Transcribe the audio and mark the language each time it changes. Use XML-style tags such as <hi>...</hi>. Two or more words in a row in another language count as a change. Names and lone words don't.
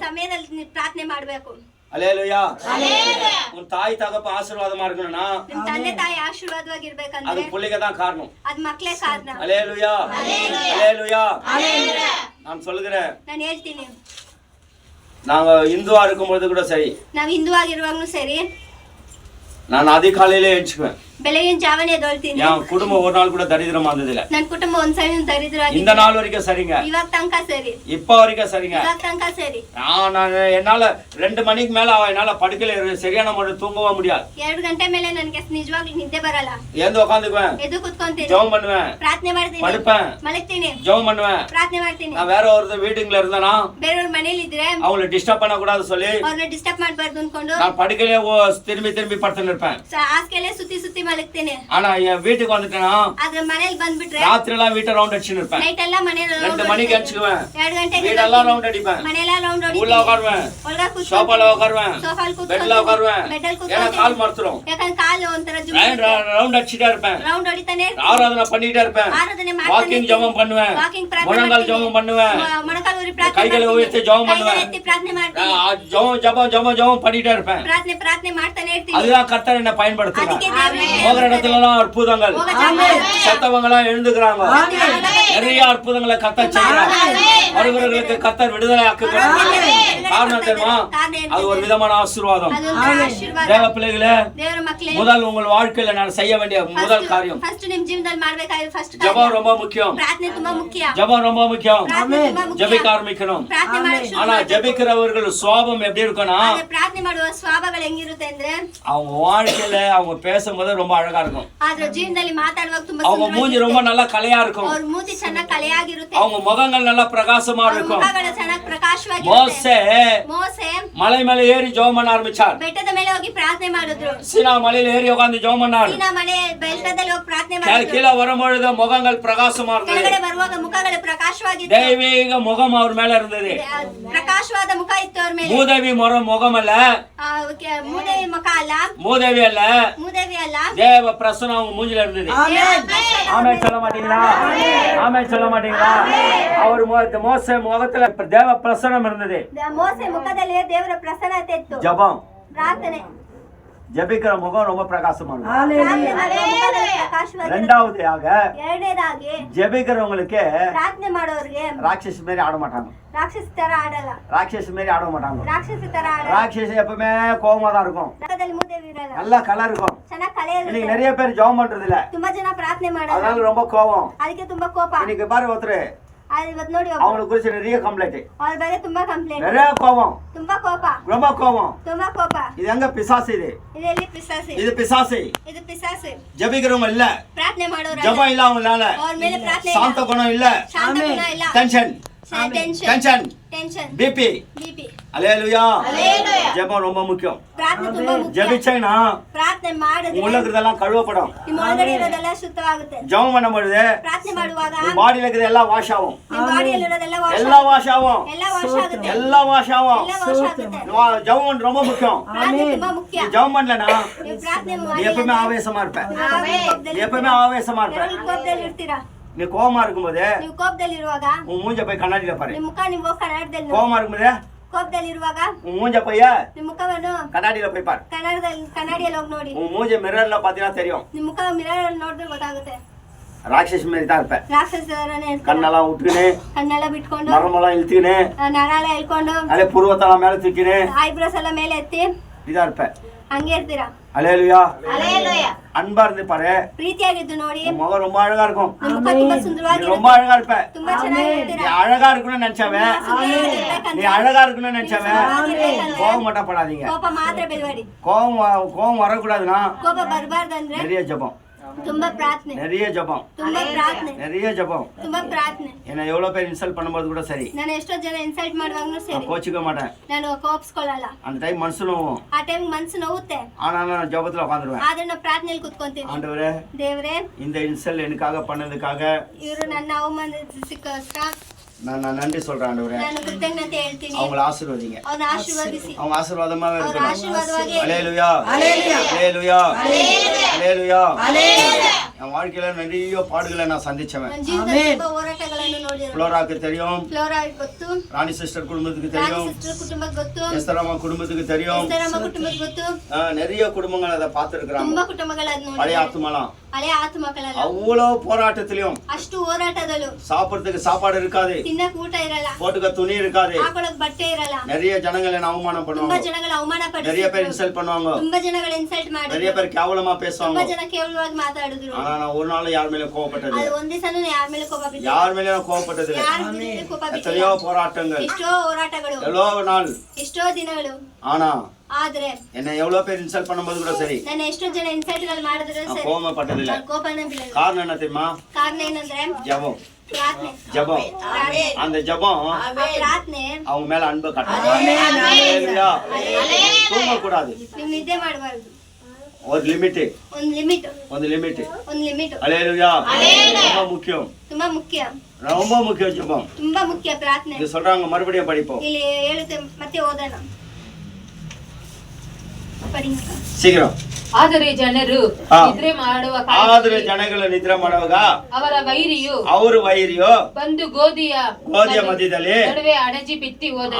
<kn>ಸಮಯದಲ್ಲಿ ನೀವು ಪ್ರಾರ್ಥನೆ ಮಾಡಬೇಕು.</kn> <ta>அல்லேலூயா. உன் தாய் தகப்ப ஆசீர்வாதமா இருக்கணும்னா</ta> <kn>ನಿಮ್ಮ ತಂದೆ ತಾಯಿ ಆಶೀರ್ವಾದವಾಗಿರ್ಬೇಕಂದ್ರೆ</kn> <ta>அது புள்ளைங்க தான் காரணம்.</ta> <kn>ಅದ್ ಮಕ್ಕಳೇ ಕಾರಣ.</kn> <ta>அல்லேலூயா. அல்லேலூயா. நான் சொல்லுகிறேன்,</ta> <kn>ನಾನು ಹೇಳ್ತೀನಿ,</kn> <ta>நாங்க இந்துவா இருக்கும்போது கூட சரி,</ta> <kn>ನಾವ್ ಹಿಂದೂ ಆಗಿರುವಾಗ್ಲೂ ಸರಿ,</kn> <ta>நான் அதிகாலையிலே எழுச்சுக்குவேன்.</ta> <kn>ಬೆಳಗಿನ ಜಾವನೇ ಎದ್ದೇಳ್ತೀನಿ.</kn> <ta>என் குடும்பம் ஒரு நாள் கூட தரித்திரமா இருந்ததில்ல.</ta> <kn>ನನ್ನ ಕುಟುಂಬ ಒಂದ್ಸರಿ ದರಿದ್ರವಾಗಿ</kn> <ta>இந்த நாள் வரைக்கும் சரிங்க,</ta> <kn>ಇವಾಗ ತನಕ ಸರಿ,</kn> <ta>இப்ப வரைக்கும் சரிங்க.</ta> <kn>ಇವಾಗ ತನಕ ಸರಿ.</kn> <ta>நான் என்னால 2 மணிக்கு மேல என்னால படுக்கையில சரியான முறையில் தூங்கவே முடியாது.</ta> <kn>2 ಗಂಟೆ ಮೇಲೆ ನನಗೆ ನಿಜವಾಗ್ಲೂ ನಿದ್ದೆ ಬರಲ್ಲ.</kn> <ta>எழுந்து உட்காந்துக்குவேன்,</ta> <kn>ಎದ್ದು ಕುತ್ಕೊಂತೀನಿ,</kn> <ta>ஜெபம் பண்ணுவேன்,</ta> <kn>ಪ್ರಾರ್ಥನೆ ಮಾಡ್ತೀನಿ,</kn> <ta>படுப்பேன்,</ta> <kn>ಮಲಗ್ತೀನಿ,</kn> <ta>ஜெபம் பண்ணுவேன்.</ta> <kn>ಪ್ರಾರ್ಥನೆ ಮಾಡ್ತೀನಿ.</kn> <ta>நான் வேற ஒரு வீட்டுல இருந்தேனா</ta> <kn>ಬೇರೆಯವ್ರ ಮನೇಲಿ ಇದ್ರೆ</kn> <ta>அவங்களை டிஸ்டர்ப் பண்ண கூடாது சொல்லி</ta> <kn>ಅವ್ರನ್ನ ಡಿಸ್ಟರ್ಬ್ ಮಾಡ್ಬಾರ್ದು ಅನ್ಕೊಂಡು</kn> <ta>நான் படுக்கையிலே திரும்பி திரும்பி படுத்துன்னு இருப்பேன்.</ta> <kn>ಹಾಸಿಗೆಲೆ ಸುತ್ತಿ ಸುತ್ತಿ ಮಲಗ್ತೀನಿ.</kn> <ta>ஆனா என் வீட்டுக்கு வந்துட்டேன்னா</ta> <kn>ಆದ್ರೆ ಮನೇಲಿ ಬಂದ್ಬಿಟ್ರೆ</kn> <ta>ராத்திரி எல்லாம் வீட்டை ரவுண்ட் அடிச்சுன்னு இருப்பேன்.</ta> <kn>ನೈಟ್ ಎಲ್ಲ ಮನೆ</kn> <ta>2 மணிக்கு அடிச்சுக்குவேன்,</ta> <kn>2 ಗಂಟೆಗೆ</kn> <ta>வீடெல்லாம் ரவுண்ட் அடிப்பேன்,</ta> <kn>ಮನೆಲ್ಲ ರೌಂಡ್ ಹೊಡಿ,</kn> <ta>உள்ள உட்காருவேன்,</ta> <kn>ಒಳಗ ಕೂತ್ಕೊಂಡು</kn> <ta>சோஃபால உட்காருவேன்,</ta> <kn>ಸೋಫಾಲ್</kn> <ta>பெட்ல உட்காருவேன்,</ta> <kn>ಬೆಡ್ಡಲ್</kn> <ta>ஏன்னா</ta> <kn>ಕೂತ್ಕೊಂಡು</kn> <ta>கால் மறுத்துரும்.</ta> <kn>ಯಾಕಂದ್ರೆ ಕಾಲು ಒಂಥರ</kn> <ta>ரவுண்ட் அடிச்சுட்டே இருப்பேன்,</ta> <kn>ರೌಂಡ್ ಹೊಡಿತಾನೆ,</kn> <ta>ஆராதனை பண்ணிட்டே இருப்பேன்,</ta> <kn>ಆರಾಧನೆ ಮಾಡ್ತಾನೆ,</kn> <ta>வாக்கிங் ஜெபம் பண்ணுவேன்,</ta> <kn>ವಾಕಿಂಗ್ ಪ್ರಾರ್ಥನೆ</kn> <ta>முழங்கால் ஜெபம் பண்ணுவேன்,</ta> <kn>ಮೊಣಕಾಲು ಊರಿ ಪ್ರಾರ್ಥನೆ</kn> <ta>கைகளை உயர்த்தி ஜெபம் பண்ணுவேன்,</ta> <kn>ಎತ್ತಿ ಪ್ರಾರ್ಥನೆ ಮಾಡ್ತೀನಿ,</kn> <ta>ஜெபம் பண்ணிட்டே இருப்பேன்.</ta> <kn>ಪ್ರಾರ್ಥನೆ ಮಾಡ್ತಾನೆ ಇರ್ತೀನಿ.</kn> <ta>அதுதான் கர்த்தர் என்ன பயன்படுத்துறார்.</ta> <kn>ಅದಕ್ಕೆ ದೇವರು</kn> <ta>போகிற இடத்துல எல்லாம் அற்புதங்கள், செத்தவங்க எல்லாம் எழுந்துக்கிறாங்க, நிறைய அற்புதங்களை கர்த்தர் செய்யறாங்க, வருகிறவர்களுக்கு கர்த்தர் விடுதலை ஆக்குகிறார். காரணம் தெரியுமா? அது ஒரு விதமான ஆசீர்வாதம்.</ta> <kn>ಅದೊಂದು ಆಶೀರ್ವಾದ.</kn> <ta>தேவ பிள்ளைகளே,</ta> <kn>ದೇವರ ಮಕ್ಕಳೇ,</kn> <ta>முதல் உங்கள் வாழ்க்கையில நான் செய்ய வேண்டிய முதல் காரியம்</ta> <kn>ಫಸ್ಟ್ ನಿಮ್ ಜೀವನದಲ್ಲಿ ಮಾಡ್ಬೇಕಾಗಿರೋ ಫಸ್ಟ್</kn> <ta>ஜெபம் ரொம்ப முக்கியம்.</ta> <kn>ಪ್ರಾರ್ಥನೆ ತುಂಬಾ ಮುಖ್ಯ.</kn> <ta>ஜெபம் ரொம்ப முக்கியம்.</ta> <kn>ಪ್ರಾರ್ಥನೆ ತುಂಬಾ ಮುಖ್ಯ.</kn> <ta>ஜெபிக்க ஆரம்பிக்கணும்.</ta> <kn>ಪ್ರಾರ್ಥನೆ ಮಾಡಕ್ಕೆ ಶುರು</kn> <ta>ஆனா</ta> <kn>ಮಾಡ್ಬೇಕು.</kn> <ta>ஜெபிக்கிறவர்கள் சுவாபம் எப்படி இருக்கும்னா</ta> <kn>ಆದ್ರೆ ಪ್ರಾರ್ಥನೆ ಮಾಡುವ ಸ್ವಭಾವಗಳು ಹೆಂಗಿರುತ್ತೆ ಅಂದ್ರೆ</kn> <ta>அவங்க வாழ்க்கையில அவங்க பேசும்போது ரொம்ப அழகா இருக்கும்,</ta> <kn>ಆದ್ರೆ ಜೀವನದಲ್ಲಿ ಮಾತಾಡುವಾಗ ತುಂಬಾ</kn> <ta>அவங்க மூஞ்சி ரொம்ப நல்லா கலையா இருக்கும்,</ta> <kn>ಅವ್ರ ಮೂತಿ ಚೆನ್ನಾಗಿ ಕಲೆಯಾಗಿರುತ್ತೆ,</kn> <ta>அவங்க முகங்கள் நல்லா பிரகாசமா</ta> <kn>ಅವ್ರ</kn> <ta>இருக்கும்.</ta> <kn>ಮುಖಗಳು ಚೆನ್ನಾಗಿ ಪ್ರಕಾಶವಾಗಿರುತ್ತೆ. ಮೋಸೆ</kn> <ta>மலை மேல ஏறி ஜெபம் பண்ண ஆரம்பிச்சார்.</ta> <kn>ಬೆಟ್ಟದ ಮೇಲೆ ಹೋಗಿ ಪ್ರಾರ್ಥನೆ ಮಾಡಿದ್ರು.</kn> <ta>சீனா மலையில ஏறி உட்கார்ந்து ஜெபம் பண்ணார்.</ta> <kn>ಸೀನಾ ಮನೆ ಬೆಟ್ಟದಲ್ಲಿ ಹೋಗಿ ಪ್ರಾರ್ಥನೆ ಮಾಡಿದ್ರು.</kn> <ta>கீழே வரும்பொழுது முகங்கள் பிரகாசமா இருந்தது,</ta> <kn>ಕೆಳಗಡೆ ಬರುವಾಗ ಮುಖಗಳು ಪ್ರಕಾಶವಾಗಿತ್ತು,</kn> <ta>தெய்வீக முகம் அவர் மேல இருந்தது.</ta> <kn>ಪ್ರಕಾಶವಾದ ಮುಖ ಇತ್ತು ಅವ್ರ ಮೇಲೆ.</kn> <ta>மூதேவி முகம் அல்ல,</ta> <kn>ಮೂದೇವಿ ಮುಖ ಅಲ್ಲ,</kn> <ta>மூதேவி அல்ல,</ta> <kn>ಮೂದೇವಿ ಅಲ್ಲ,</kn> <ta>தேவ பிரசன்னம் அவங்க மூஞ்சில இருந்தது. ஆமென் சொல்ல மாட்டீங்களா? ஆமென் சொல்ல மாட்டீங்களா? அவர் மோசே முகத்துல தேவ பிரசன்னம் இருந்தது.</ta> <kn>ಮೋಸೆ ಮುಖದಲ್ಲಿ ದೇವರ ಪ್ರಸನ್ನತೆ ಇತ್ತು.</kn> <ta>ஜெபம்,</ta> <kn>ಪ್ರಾರ್ಥನೆ,</kn> <ta>ஜெபிக்கிற முகம் ரொம்ப பிரகாசமா இருக்கும்.</ta> <kn>ಪ್ರಾರ್ಥನೆ ಮಾಡುವ ಮುಖದಲ್ಲಿ ಪ್ರಕಾಶವಾಗಿರುತ್ತೆ.</kn> <ta>இரண்டாவதாக</ta> <kn>ಎರಡನೇದಾಗಿ</kn> <ta>ஜெபிக்கிறவங்களுக்கு</ta> <kn>ಪ್ರಾರ್ಥನೆ ಮಾಡೋರಿಗೆ</kn> <ta>ராட்சஸ் மாதிரி ஆட மாட்டாங்க,</ta> <kn>ರಾಕ್ಷಸ ತರ ಆಡಲ್ಲ,</kn> <ta>ராட்சஸ் மாதிரி ஆட மாட்டாங்க.</ta> <kn>ರಾಕ್ಷಸ ತರ ಆಡಲ್ಲ.</kn> <ta>ராட்சஸ் எப்பவுமே கோவமா தான் இருக்கும்,</ta> <kn>ಮುಖದಲ್ಲಿ ಮೂದೇವಿ ಇರಲ್ಲ,</kn> <ta>நல்ல கலர் இருக்கும்.</ta> <kn>ಚೆನ್ನಾಗಿ ಕಲೆ</kn> <ta>இன்னைக்கு</ta> <kn>ಇರುತ್ತೆ.</kn> <ta>நிறைய பேர் ஜெபம் பண்றது இல்ல,</ta> <kn>ತುಂಬಾ ಜನ ಪ್ರಾರ್ಥನೆ ಮಾಡಲ್ಲ,</kn> <ta>அதனால ரொம்ப கோவம்.</ta> <kn>ಅದಕ್ಕೆ ತುಂಬಾ ಕೋಪ.</kn> <ta>இன்னைக்கு பாரு ஒருத்தர்</ta> <kn>ಇವತ್ತು ನೋಡಿ</kn> <ta>அவங்களுக்கு குறிச்சு நிறைய கம்ப்ளைண்ட்,</ta> <kn>ಅವ್ರ ಬಗ್ಗೆ ತುಂಬಾ ಕಂಪ್ಲೇಂಟ್,</kn> <ta>நிறைய கோவம்,</ta> <kn>ತುಂಬಾ ಕೋಪ,</kn> <ta>ரொம்ப கோவம்.</ta> <kn>ತುಂಬಾ ಕೋಪ.</kn> <ta>இது எங்க பிசாசு?</ta> <kn>ಇದೆಲ್ಲಿ ಪಿಸಾಸಿ,</kn> <ta>இது பிசாசு.</ta> <kn>ಇದು ಪಿಸಾಸಿ.</kn> <ta>ஜெபிக்கிறவங்க இல்ல,</ta> <kn>ಪ್ರಾರ್ಥನೆ ಮಾಡೋರು</kn> <ta>ஜெபம் இல்ல அவங்களால,</ta> <kn>ಅವ್ರ ಮೇಲೆ ಪ್ರಾರ್ಥನೆ</kn> <ta>சாந்த குணம் இல்ல,</ta> <kn>ಶಾಂತ ಗುಣ ಇಲ್ಲ,</kn> <ta>டென்ஷன்</ta> <kn>ಟೆನ್ಷನ್</kn> <en>tension BP.</en> <kn>ಬಿಪಿ.</kn> <ta>அல்லேலூயா. ஜெபம் ரொம்ப முக்கியம்.</ta> <kn>ಪ್ರಾರ್ಥನೆ ತುಂಬಾ ಮುಖ್ಯ.</kn> <ta>ஜெபிச்சேனா</ta> <kn>ಪ್ರಾರ್ಥನೆ ಮಾಡಿದ್ರೆ</kn> <ta>உள்ள இருக்கிறதெல்லாம் கழுவப்படும்.</ta> <kn>ನಿಮ್ಮ ಒಳಗಡೆ ಇರೋದೆಲ್ಲ ಶುದ್ಧವಾಗುತ್ತೆ.</kn> <ta>ஜெபம் பண்ணும்போது</ta> <kn>ಪ್ರಾರ್ಥನೆ ಮಾಡುವಾಗ</kn> <ta>பாடியில இருக்கிறது எல்லாம் வாஷ் ஆகும்,</ta> <kn>ನಿಮ್ಮ ಬಾಡಿಯಲ್ಲಿ ಇರೋದೆಲ್ಲ</kn> <ta>எல்லாம் வாஷ் ஆகும்,</ta> <kn>ಎಲ್ಲ ವಾಶ್ ಆಗುತ್ತೆ,</kn> <ta>எல்லாம் வாஷ் ஆகும்.</ta> <kn>ಎಲ್ಲ ವಾಶ್ ಆಗುತ್ತೆ.</kn> <ta>ஜெபம் ரொம்ப முக்கியம்.</ta> <kn>ಪ್ರಾರ್ಥನೆ ತುಂಬಾ ಮುಖ್ಯ.</kn> <ta>நீ ஜெபம் பண்ணலனா</ta> <kn>ನೀವು ಪ್ರಾರ್ಥನೆ</kn> <ta>நீ எப்பவுமே ஆவேசமா இருப்ப, நீ எப்பவுமே ஆவேசமா இருப்ப.</ta> <kn>ಕೋಪದಲ್ಲಿ ಇರ್ತೀರಾ.</kn> <ta>நீ கோவமா இருக்கும்போது</ta> <kn>ನೀವು ಕೋಪದಲ್ಲಿ ಇರುವಾಗ</kn> <ta>உன் மூஞ்ச போய் கண்ணாடியில பாரு.</ta> <kn>ನಿಮ್ಮ ಮುಖ ನೀವು ಕನ್ನಡದಲ್ಲಿ</kn> <ta>கோவமா இருக்கும்போது</ta> <kn>ಕೋಪದಲ್ಲಿ ಇರುವಾಗ</kn> <ta>உன் மூஞ்ச போய்</ta> <kn>ನಿಮ್ಮ ಮುಖವನ್ನು</kn> <ta>கண்ணாடியில போய் பாரு.</ta> <kn>ಕನ್ನಡಿಯಲ್ಲಿ ಹೋಗಿ ನೋಡಿ.</kn> <ta>உன் மூஞ்ச மிரர்ல பாத்தீங்கன்னா தெரியும்.</ta> <kn>ನಿಮ್ಮ ಮುಖ ಮಿರರ್ ನೋಡಿದ್ರೆ ಗೊತ್ತಾಗುತ್ತೆ.</kn> <ta>ராட்சஸ் மாதிரி தான் இருப்பேன்.</ta> <kn>ರಾಕ್ಷಸರನೇ ಇರ್ತಾರೆ.</kn> <ta>கண்ணெல்லாம் விட்டுக்கினு,</ta> <kn>ಕಣ್ಣೆಲ್ಲ ಬಿಟ್ಕೊಂಡು</kn> <ta>நரம்பெல்லாம் இழுத்துக்கினு,</ta> <kn>ನರ ಎಲ್ಲ ಇಳ್ಕೊಂಡು</kn> <ta>அதே புருவத்தெல்லாம் மேல தூக்கினு</ta> <kn>ಐಬ್ರೋಸ್ ಎಲ್ಲ ಮೇಲೆ ಎತ್ತಿ</kn> <ta>இதா இருப்பேன்.</ta> <kn>ಹಂಗೆ ಇರ್ತೀರಾ.</kn> <ta>அல்லேலூயா.</ta> <kn>ಹಲ್ಲೆಲೂಯಾ.</kn> <ta>அன்பா இருந்து பாரு,</ta> <kn>ಪ್ರೀತಿಯಾಗಿದ್ದು ನೋಡಿ.</kn> <ta>உன் முகம் ரொம்ப அழகா இருக்கும்.</ta> <kn>ನಮ್ಮ ಮುಖ ತುಂಬಾ</kn> <ta>நீ</ta> <kn>ಸುಂದರವಾಗಿರುತ್ತೆ.</kn> <ta>ரொம்ப அழகா இருப்ப.</ta> <kn>ತುಂಬಾ ಚೆನ್ನಾಗಿರ್ತೀರಾ.</kn> <ta>நீ அழகா இருக்கணும்னு நினைச்சவன், நீ அழகா இருக்கணும்னு நினைச்சவன் கோபம் மட்டும் படாதீங்க.</ta> <kn>ಕೋಪ ಮಾತ್ರ ಬಿಡಬೇಡಿ.</kn> <ta>கோபம் வரக்கூடாதுன்னா</ta> <kn>ಕೋಪ ಬರಬಾರ್ದಂದ್ರೆ</kn> <ta>நிறைய ஜெபம்,</ta> <kn>ತುಂಬಾ ಪ್ರಾರ್ಥನೆ,</kn> <ta>நிறைய ஜெபம்,</ta> <kn>ತುಂಬಾ ಪ್ರಾರ್ಥನೆ,</kn> <ta>நிறைய ஜெபம்.</ta> <kn>ತುಂಬಾ ಪ್ರಾರ್ಥನೆ.</kn> <ta>என்ன எவ்வளவு பேர் இன்சல்ட் பண்ணும்போது கூட சரி,</ta> <kn>ನಾನು ಎಷ್ಟೋ ಜನ ಇನ್ಸಲ್ಟ್ ಮಾಡುವಾಗ್ಲೂ ಸರಿ</kn> <ta>நான் கோச்சிக்க மாட்டேன்.</ta> <kn>ನಾನು ಕೋಪಿಸ್ಕೊಳ್ಳಲ್ಲ.</kn> <ta>அந்த டைம் மனசுலும்</ta> <kn>ಆ ಟೈಮ್ ಮನಸ್ಸು ನೋವುತ್ತೆ.</kn> <ta>ஆனாலும் நான் ஜெபத்துல உட்காந்துருவேன்.</ta> <kn>ಆದ್ರೆ ನಾನು ಪ್ರಾರ್ಥನೆಯಲ್ಲಿ ಕೂತ್ಕೊಂತೀನಿ.</kn> <ta>ஆண்டவரே,</ta> <kn>ದೇವರೇ,</kn> <ta>இந்த இன்சல்ட் எனக்காக பண்ணதுக்காக</ta> <kn>ಇವರು ನನ್ನ ಅವಮಾನಿಸಿದ್ದಕ್ಕೋಸ್ಕರ</kn> <ta>நான் நன்றி சொல்றேன். ஆண்டவரே,</ta> <kn>ನಾನು ಕೃತಜ್ಞತೆ ಹೇಳ್ತೀನಿ.</kn> <ta>அவங்கள ஆசீர்வதிங்க.</ta> <kn>ಅವ್ರನ್ನ ಆಶೀರ್ವದಿಸಿ.</kn> <ta>அவங்க ஆசீர்வாதமாவே</ta> <kn>ಅವ್ರ</kn> <ta>இருக்கணும்.</ta> <kn>ಆಶೀರ್ವಾದವಾಗಿ</kn> <ta>அல்லேலூயா, அல்லேலூயா, அல்லேலூயா, அல்லேலூயா. என் வாழ்க்கையில நிறைய பாடுகளை நான் சந்திச்சவன்.</ta> <kn>ನನ್ನ ಜೀವನದಲ್ಲಿ ತುಂಬಾ ಹೋರಾಟಗಳನ್ನು ನೋಡಿದ್ರು.</kn> <ta>ஃப்ளோராக்கு தெரியும்,</ta> <kn>ಫ್ಲೋರಾ ಗೊತ್ತು,</kn> <ta>ராணி சிஸ்டர் குடும்பத்துக்கு</ta> <kn>ರಾಣಿ</kn> <ta>தெரியும்,</ta> <kn>ಸಿಸ್ಟರ್ ಕುಟುಂಬಕ್ಕೆ ಗೊತ್ತು,</kn> <ta>எஸ்தரம்மா குடும்பத்துக்கு தெரியும்.</ta> <kn>ಎಸ್ತರಮ್ಮ ಕುಟುಂಬಕ್ಕೆ ಗೊತ್ತು.</kn> <ta>நிறைய குடும்பங்கள் அதை பார்த்திருக்கிறாங்க.</ta> <kn>ತುಂಬಾ ಕುಟುಂಬಗಳನ್ನ</kn> <ta>பழைய</ta> <kn>ನೋಡಿ.</kn> <ta>ஆத்துமாலாம்</ta> <kn>ಹಳೆ ಆತ್ಮಕಳೆಲ್ಲ</kn> <ta>அவ்வளவு போராட்டத்திலையும்</ta> <kn>ಅಷ್ಟು ಹೋರಾಟದಲ್ಲೂ</kn> <ta>சாப்பிடுறதுக்கு சாப்பாடு இருக்காது,</ta> <kn>ತಿನ್ನಕ್ ಊಟ ಇರಲ್ಲ,</kn> <ta>போட்டுக்க துணி இருக்காது.</ta> <kn>ಹಾಕೊಳಕ್ ಬಟ್ಟೆ ಇರಲ್ಲ.</kn> <ta>நிறைய ஜனங்களை என்ன அவமானம்</ta> <kn>ತುಂಬಾ</kn> <ta>பண்ணுவாங்க,</ta> <kn>ಜನಗಳ ಅವಮಾನ</kn> <ta>நிறைய பேர்</ta> <kn>ಪಡಿಸಿದ್ರು.</kn> <ta>இன்சல்ட் பண்ணுவாங்க,</ta> <kn>ತುಂಬಾ ಜನಗಳ ಇನ್ಸಲ್ಟ್</kn> <ta>நிறைய</ta> <kn>ಮಾಡಿದ್ರು.</kn> <ta>பேர் கேவலமா</ta> <kn>ತುಂಬಾ</kn> <ta>பேசுவாங்க.</ta> <kn>ಜನ ಕೇವಲವಾಗಿ ಮಾತಾಡಿದ್ರು.</kn> <ta>ஆனா நான் ஒரு நாள் யார் மேல கோவப்பட்டது,</ta> <kn>ಅದು ಒಂದ್ ದಿವಸನೂ ಯಾರ ಮೇಲೆ ಕೋಪ ಬಿಟ್ಟಿಲ್ಲ.</kn> <ta>யார் மேல நான் கோவப்பட்டது இல்லை.</ta> <kn>ಯಾರ ಮೇಲೆ ಕೋಪ ಬಿಟ್ಟಿಲ್ಲ.</kn> <ta>எத்தனையோ போராட்டங்கள்,</ta> <kn>ಎಷ್ಟೋ ಹೋರಾಟಗಳು,</kn> <ta>எவ்வளவு நாள்.</ta> <kn>ಎಷ್ಟೋ ದಿನಗಳು.</kn> <ta>ஆனா</ta> <kn>ಆದ್ರೆ</kn> <ta>என்ன எவ்வளவு பேர் இன்சல்ட் பண்ணும்போது கூட சரி,</ta> <kn>ನಾನು ಎಷ್ಟೋ ಜನ ಇನ್ಸಲ್ಟ್ ಗಳು ಮಾಡಿದ್ರು</kn> <ta>நான்</ta> <kn>ಸರಿ,</kn> <ta>கோவப்பட்டது இல்லை.</ta> <kn>ನಾನು ಕೋಪನೇ ಬೀಳಲ್ಲ.</kn> <ta>காரணம் என்ன தெரியுமா?</ta> <kn>ಕಾರಣ ಏನಂದ್ರೆ</kn> <ta>ஜெபம்,</ta> <kn>ಪ್ರಾರ್ಥನೆ.</kn> <ta>ஜெபம். அந்த ஜெபம்</ta> <kn>ಆ ಪ್ರಾರ್ಥನೆ</kn> <ta>அவங்க மேல அன்பை காட்டுது. அல்லேலூயா. தூங்கக்கூடாது,</ta> <kn>ನೀವು ನಿದ್ದೆ ಮಾಡಬಾರ್ದು.</kn> <ta>ஒரு லிமிட்,</ta> <kn>ಒಂದ್ ಲಿಮಿಟ್,</kn> <ta>ಒಂದು லிமிட்.</ta> <kn>ಒಂದ್ ಲಿಮಿಟ್</kn> <ta>அல்லேலூயா. ரொம்ப முக்கியம்,</ta> <kn>ತುಂಬಾ ಮುಖ್ಯ,</kn> <ta>ரொம்ப முக்கியம் ஜெபம்.</ta> <kn>ತುಂಬಾ ಮುಖ್ಯ ಪ್ರಾರ್ಥನೆ.</kn> <ta>இது சொல்றாங்க, மறுபடியும் படிப்போம்</ta> <kn>ಇಲ್ಲಿ ಹೇಳುತ್ತೆ, ಮತ್ತೆ ಓದೋಣ. ಪಡಿ.</kn> <ta>சீக்கிரம்.</ta> <kn>ಆದರೆ ಜನರು ಆ. ನಿದ್ರೆ ಮಾಡುವ ಆದ್ರೆ ಕಾಲದಲ್ಲಿ ಜನಗಳು ನಿದ್ರೆ ಮಾಡುವಾಗ ಅವರ ವೈರಿಯು ಅವರು ವೈರಿಯೋ ಬಂದು ಗೋಧಿಯ மத்தியದಲ್ಲಿ ನಡುವೆ ಅಣಜಿ ಬಿತ್ತಿ ಹೋದನು.</kn>